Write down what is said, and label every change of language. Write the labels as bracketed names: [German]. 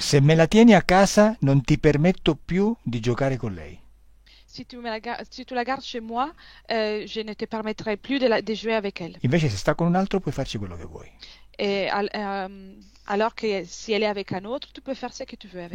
[Italian] Se me la tieni a casa non ti permetto più di giocare con lei. [French] Si tu la gardes chez moi, je ne te permettrai plus de jouer avec elle. [Italian] Invece se sta con un altro puoi farci quello che vuoi. [French] Et alors que si elle est avec un autre, tu peux faire ce que tu veux avec.